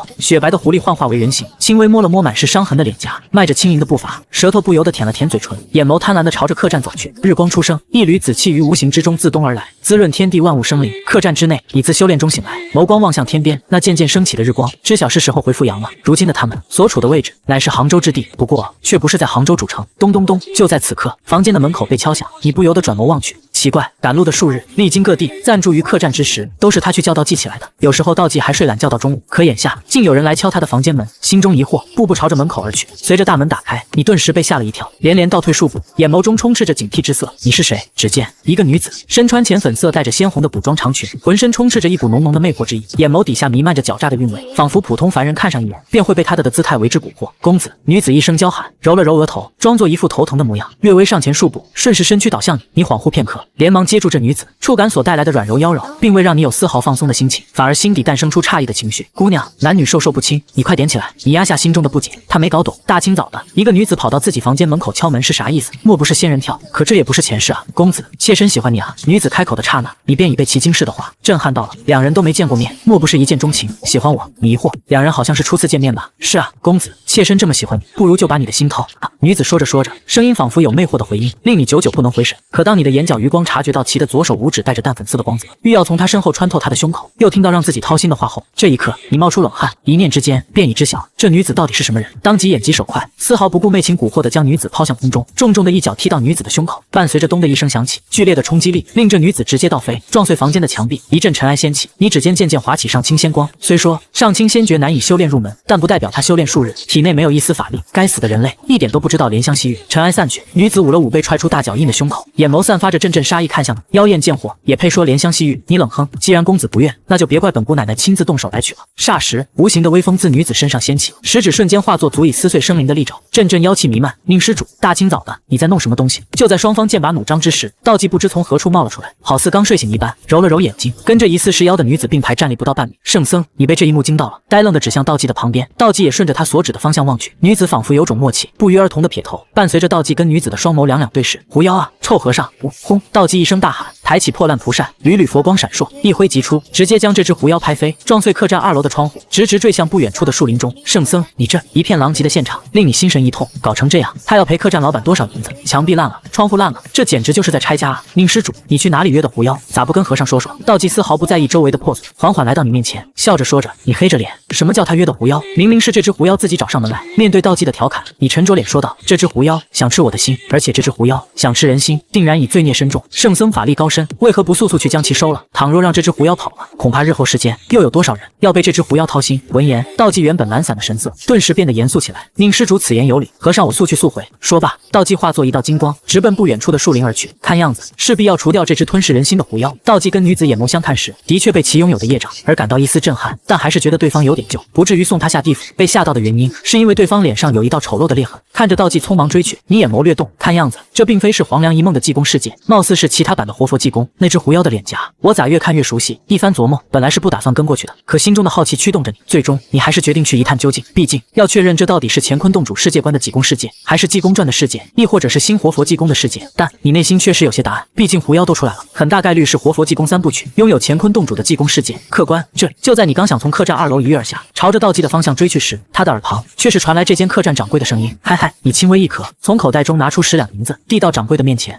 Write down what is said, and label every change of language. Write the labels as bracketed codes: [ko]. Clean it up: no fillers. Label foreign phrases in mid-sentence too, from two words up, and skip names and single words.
[zh] 雪白的狐狸幻化為人形，輕微摸了摸滿是傷痕的臉頰，邁着輕盈的步伐，舌頭不由得舔了舔嘴唇，眼眸貪婪地朝着客棧走去。日光初升，一縷紫氣於無形之中自東而來，滋潤天地萬物生靈。客棧之內，你自修煉中醒來，眸光望向天邊，那漸漸升起的日光，知曉是時候回復陽了。如今的他們所處的位置乃是杭州之地，不過卻不是在杭州主城。咚咚咚，就在此刻，房間的門口被敲響，你不由得轉眸望去。奇怪，趕路的數日，歷經各地，暫住於客棧之時，都是他去叫道濟起來的。有時候道濟還睡懶覺到中午，可眼下竟有人來敲他的房間門，心中疑惑，步步朝着門口而去。隨着大門打開，你頓時被嚇了一跳，連連倒退數步，眼眸中充斥着警惕之色。你是誰？只見一個女子，身穿淺粉色帶着鮮紅的補妝長裙，渾身充斥着一股濃濃的魅惑之意，眼眸底下彌漫着狡詐的韻味，仿佛普通凡人看上一眼，便會被她的姿態為之蠱惑。公子，女子一聲嬌喊，揉了揉額頭，裝作一副頭疼的模樣，略微上前數步，順勢身軀倒向你。你恍惚片刻，連忙接住這女子，觸感所帶來的軟柔妖嬈，並未讓你有絲毫放鬆的心情，反而心底誕生出詫異的情緒。姑娘，男女授受不親，你快點起來！你壓下心中的不解，她沒搞懂，大清早的一個女子跑到自己房間門口敲門是啥意思？莫不是仙人跳？可這也不是前世啊！公子，妾身喜歡你啊！女子開口的剎那，你便已被其驚世的話震撼到了。兩人都沒見過面，莫不是一見鍾情，喜歡我？你疑惑，兩人好像是初次見面吧？是啊，公子，妾身這麼喜歡你，不如就把你的心掏啊！女子說着說着，聲音仿佛有魅惑的回音，令你久久不能回神。可當你的眼角餘光察覺到其的左手五指帶着淡粉色的光澤，欲要從他身後穿透他的胸口，又聽到讓自己掏心的話後，這一刻你冒出冷汗，一念之間便已知曉這女子到底是什麼人，當即眼疾手快，絲毫不顧媚情蠱惑地將女子拋向空中，重重的一腳踢到女子的胸口，伴隨着咚的一聲響起，劇烈的衝擊力令這女子直接倒飛，撞碎房間的牆壁，一陣塵埃掀起，你指尖漸漸滑起上清仙光。雖說上清仙訣難以修煉入門，但不代表他修煉數日體內沒有一絲法力。該死的人類，一點都不知道憐香惜玉。塵埃散去，女子捂了捂被踹出大腳印的胸口，眼眸散發着陣陣殺意，看向你，妖豔賤貨，也配說憐香惜玉？你冷哼，既然公子不願，那就別怪本姑奶奶親自動手來取了。霎時，無形的微風自女子身上掀起，食指瞬間化作足以撕碎生靈的利爪，陣陣妖氣彌漫。寧施主，大清早的，你在弄什麼東西？就在雙方劍拔弩張之時，道濟不知從何處冒了出來，好似剛睡醒一般，揉了揉眼睛，跟着疑似是妖的女子並排站立不到半米。聖僧，你被這一幕驚到了，呆愣地指向道濟的旁邊，道濟也順着他所指的方向望去，女子仿佛有種默契，不約而同的撇頭，伴隨着道濟跟女子的雙眸兩兩對視。狐妖啊，臭和尚！轟！道濟一聲大喊，抬起破爛蒲扇，縷縷佛光閃烁，一揮即出，直接將這只狐妖拍飛，撞碎客棧2樓的窗戶，直直墜向不遠處的樹林中。聖僧，你這一片狼藉的現場，令你心神一痛，搞成這樣，他要賠客棧老板多少銀子？牆壁爛了，窗戶爛了，這簡直就是在拆家啊！寧施主，你去哪裡約的狐妖？咋不跟和尚說說？道濟絲毫不在意周圍的破損，緩緩來到你面前，笑着說着，你黑着臉，什麼叫他約的狐妖？明明是這只狐妖自己找上門來。面對道濟的調侃，你沉着臉說道，這只狐妖想吃我的心，而且這只狐妖想吃人心，定然以罪孽深重。聖僧法力高深，為何不速速去將其收了？倘若讓這只狐妖跑了，恐怕日後世間又有多少人要被這只狐妖掏心。聞言，道濟原本懶散的神色頓時變得嚴肅起來。寧施主此言有理，和尚我速去速回。說罷，道濟化作一道金光，直奔不遠處的樹林而去。看樣子勢必要除掉這只吞噬人心的狐妖。道濟跟女子眼眸相看時，的確被其擁有的業障而感到一絲震撼，但還是覺得對方有點舊，不至於送他下地府。被嚇到的原因是因為對方臉上有一道醜陋的裂痕。看着道濟匆忙追去，你眼眸略動，看樣子這並非是黃粱一夢的濟公世界，貌似是其他版的活佛濟公。那只狐妖的臉頰，我咋越看越熟悉？一番琢磨，本來是不打算跟過去的，可心中的好奇驅動着你，最終你還是決定去一探究竟。畢竟要確認這到底是乾坤洞主世界觀的濟公世界，還是濟公傳的世界，亦或者是新活佛濟公的世界。但你內心確實有些答案，畢竟狐妖都出來了，很大概率是活佛濟公3部曲，擁有乾坤洞主的濟公世界。客官，這就在你剛想從客棧2樓一躍而下下，朝着道濟的方向追去時，他的耳旁卻是傳來這間客棧掌櫃的聲音：“嗨嗨，你輕微一咳，從口袋中拿出10兩銀子，遞到掌櫃的面前。